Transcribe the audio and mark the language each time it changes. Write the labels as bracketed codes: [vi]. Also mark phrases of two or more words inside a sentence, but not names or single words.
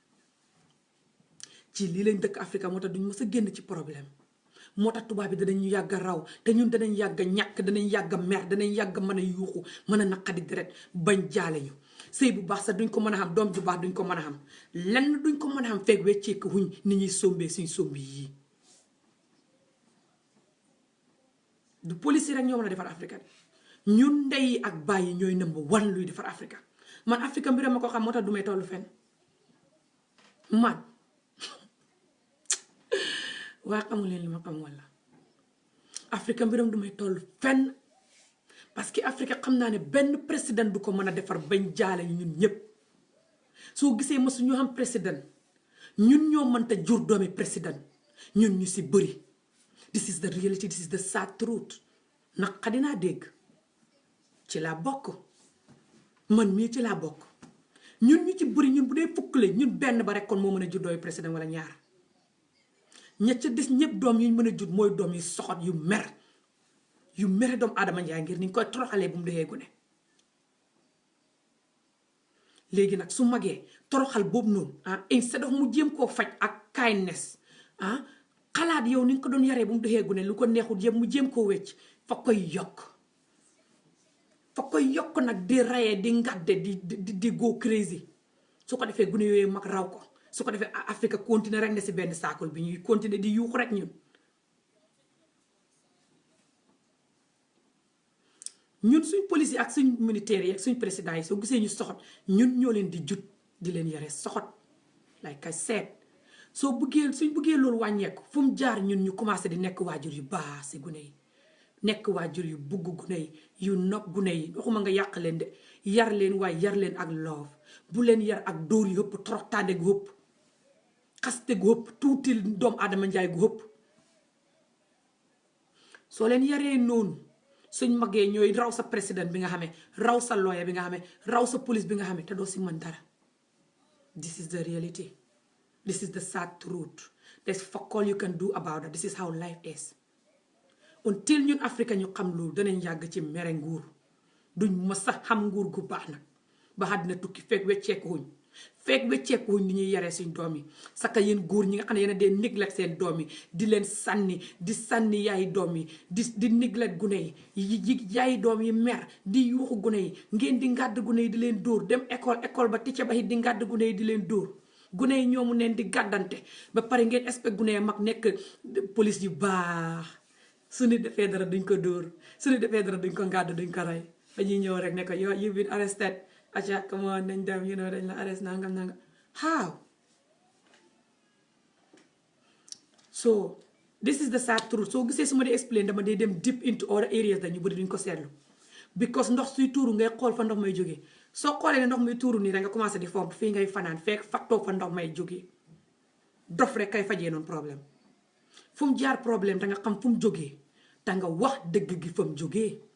[wo] ci lii lañ dëkk Afrique moo tax duñ mës a génn ci problème moo tax tubaab bi danañ ñu yàgg a raw te ñun danañ yàgg a ñàkk danañ yàgg a mer danañ yàgg a mën a yuuxu mën a naqadi deret bañ jaale ñu sëy bu baax sax duñ ko mën a xam doom ju baax duñ ko mën a xam lenn duñ ko mën a xam fekk wecceeku wuñ ni ñuy sombee suñ sombi yii du police rek ñoo mën a defar Afrique ñun ndey ak bàyyi ñooy [en] number one [wo] luy defar Afrique man Afrique mbiram ma ko xam moo tax du may tollu fenn man waaye xamul leen li ma xam walla Afrique mbiram du may toll fenn [fr] parce que [wo] Afrique xam naa ne benn président du ko mën a defar bañ jaale ñun ñëpp soo gisee mësu ñu xam président ñun ñoo mënta jur doomi président ñun ñu si bëri [en] this is the reality this is the sad truth [wo] naq dinaa dégg ci laa bokk man mii ci laa bokk ñun ñu ci bëri ñun bu dee fukk la ñun benn ba rek kon moo mën a jur doomi président wala ñaar ña ca des ñëpp doom yi ñu mën a jur mooy doom yu soxot yu mere doomu Adama Njaay ngir ni ñu koy toroxalee bu mu dexee gune léegi nag su magee toroxal boobu noonu [en] instead of [wo] mu jéem koo faj ak kindness xalaat yow ni nga ko doon yaree bu mu dexee gune lu ko neexul yëpp mu jéem koo wecc fa koy yokk nag di rayee di ngadde di [en] go crazy [wo] su ko defee gune yooyu mag raw ko su ko defee Afrique continuer rek ne si benn saakul bi ñuy continuer di yuuxu rek ñun suñ police yi ak suñ militaire yi ak suñ président yi soo gisee ñu soxot ñun ñoo leen di jut di leen yare soxot [en] like I said [wo] suñ buggee loolu wàññeeku fu mu jaar ñun ñu commencé di nekk waajur yu baax si gune yi nekk waajur yu bugg gune yi yu nopp gune yi waxuma nga yàq leen de yar leen waaye yar leen ak love bu leen yar ak dóor yu hëpp toroxtaande gu hëpp xaste gu hëpp tuuti doomu Adama Njaay gu hëpp soo leen yaree noonu suñ magee ñooy raw sa président bi nga xamee raw sa lawyer bi nga xamee raw sa police bi nga xamee te doo si mën dara [en] this is the reality this is the sad truth there's fuck all you can do about it this is how life is until [wo] ñun Afrique ñu xam loolu danañ yàgg ci mere nguur duñ ma sax xam nguur gu baax nag ba àddina tukki fekk wecceeku wuñ ni ñuy yaree suñ doom yi saka yéen góor ñi nga xam ne yéen a dee neglect seen doom yi di leen sànni yaay doom yi di neglect gune yi yaay doom yi mer di yuuxu gune yi ngeen di ngàdd gune yi di leen dóor dem école ba ticca ba it di ngàdd gune yi di leen dóor gune yi ñoomu neen di gàddante ba pare ngeen expect gune yi mag nekk police yu baax su nit defee dara duñ ko dóor su nit defee dara duñ ko ngàdd duñ ko rey dañuy ñëw rek ne ko [en] you've been arrested [wo] aca [en] come on [wo] nañ dem dañ la arrest nangam how [en] so this is the sad truth [wo] soo gisee su ma dee explain dama dee dem [en] deep into other areas [wo] dañu bëri duñ ko seetlu because ndox suy tuuru ngay xool fa ndox may jógee soo xoolee ne ndox may tuuru nii rek nga commencé di fomp fii ngay fanaan fekk fattoo fa ndox may jógee dof rek kay fajee noonu problème fu mu jaar problème da nga xam fu mu jógee te nga wax dëgg gi fa mu jógee